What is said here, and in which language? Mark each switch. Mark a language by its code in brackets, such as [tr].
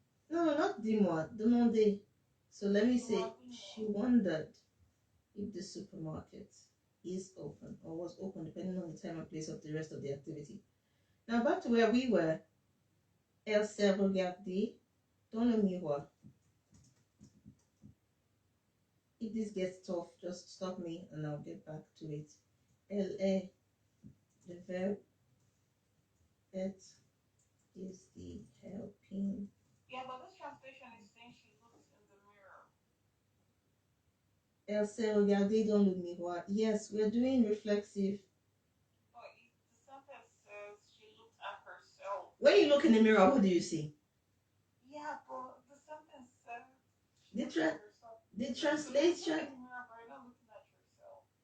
[en] No, not dis-moi, demandez. So let me say, she wondered if the supermarket is open or was open, depending on the time and place of the rest of the activity. Now back to where we were. [fr] Elle s'est regardée dans le miroir. [en] If this gets tough, just stop me and I'll get back to it. [fr] Elle est, [en] the verb être is the helping. Yeah, but this translation is saying she looks in the mirror. [fr] Elle s'est regardée dans le miroir. [en] Yes, we're doing reflexive. But the sentence says she looked at herself. When you look in the mirror, who do you see? Yeah, but the sentence says The, the translation. So you look in the mirror, but you're not looking at yourself.